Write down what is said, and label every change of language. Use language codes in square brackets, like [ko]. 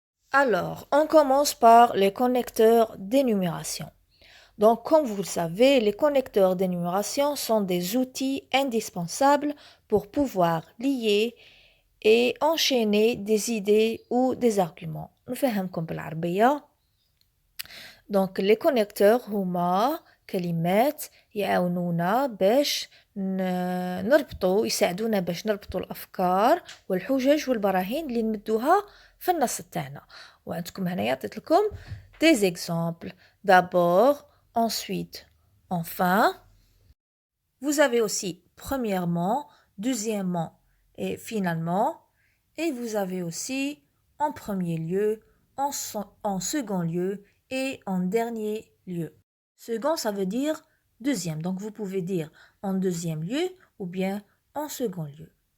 [fr] Alors, on commence par les connecteurs d'énumération. Donc, comme vous le savez, les connecteurs d'énumération sont des outils indispensables pour pouvoir lier et enchaîner des idées ou des arguments. [ar] نفهمكم بالعربية. [fr] Donc les connecteurs [ar] هما كلمات يعاونونا باش نربطوا يساعدونا باش نربطوا الأفكار والحجج والبراهين اللي نمدوها في النص تاعنا. وعندكم هنايا عطيت لكم [fr] des exemples. D'abord, ensuite, enfin. Vous avez aussi premièrement, deuxièmement et finalement. Et vous avez aussi en premier lieu, en second lieu et en dernier lieu. Second, ça veut dire deuxième. Donc, vous pouvez dire en deuxième lieu ou bien en second lieu.